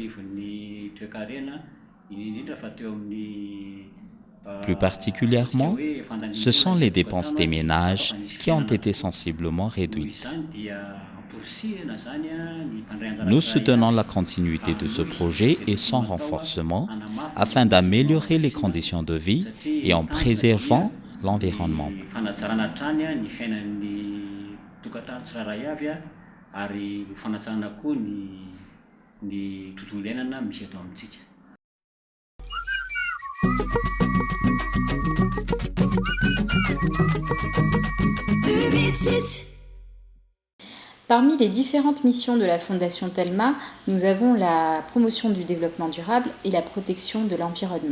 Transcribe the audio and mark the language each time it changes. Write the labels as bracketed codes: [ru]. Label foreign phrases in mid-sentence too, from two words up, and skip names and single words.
[fr] Plus particulièrement, ce sont les dépenses des ménages qui ont été sensiblement réduites. Nous soutenons la continuité de ce projet et son renforcement afin d'améliorer les conditions de vie et en préservant l'environnement. [mg] tokantrano tsirairay avy ary ho fanatsarana koa ny tontolo iainana misy eto amintsika. [fr] Parmi les différentes missions de la Fondation Telma, nous avons la promotion du développement durable et la protection de l'environnement.